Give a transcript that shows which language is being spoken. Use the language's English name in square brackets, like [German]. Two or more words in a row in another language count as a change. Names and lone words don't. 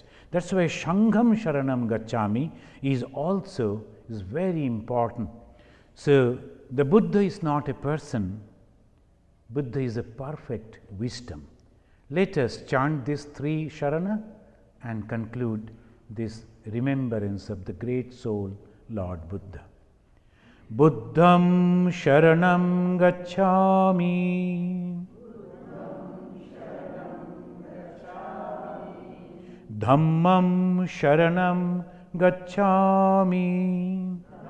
[English] That's why [Pali] Shangham Sharanam Gacchami [English] is also very important. So the Buddha is not a person. Buddha is a perfect wisdom. Let us chant these 3 Sharana and conclude this remembrance of the great soul, Lord Buddha. [Pali] Buddham Sharanam Gacchami. Dhammam Sharanam Gacchami.